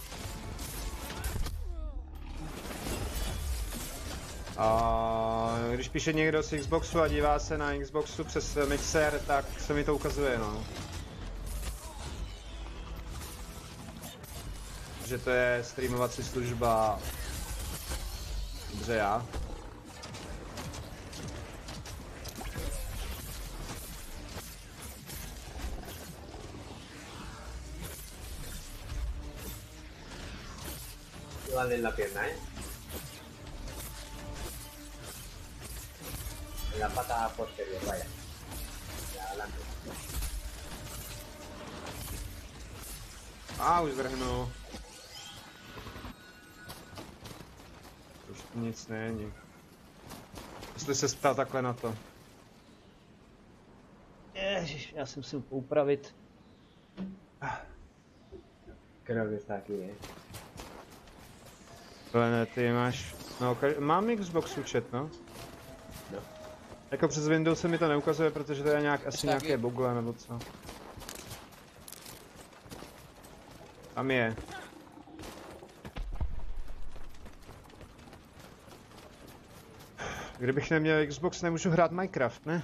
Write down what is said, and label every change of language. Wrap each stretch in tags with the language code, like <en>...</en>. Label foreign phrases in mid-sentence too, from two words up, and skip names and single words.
<cs>A když píše někdo z Xboxu a dívá se na Xboxu přes mixer, tak se mi to ukazuje, no. Že to je streamovací služba. Dobře, já.</cs> <es>Vale en la pierna, ¿eh? En la pata posterior, vaya. Ya adelante.</es> <cs>Už vrhnu. Už nic není. Jestli se ptal takhle na to. Ježiš, já si musím poupravit.</cs> <es>Creo que está aquí, ¿eh?</es> <cs>Ale ne, ty máš... No, mám Xbox účet, no. No. Jako přes Windows se mi to neukazuje, protože to je nějak, asi Taky. nějaké bugle nebo co. Tam je. Kdybych neměl Xbox, nemůžu hrát Minecraft, ne?</cs>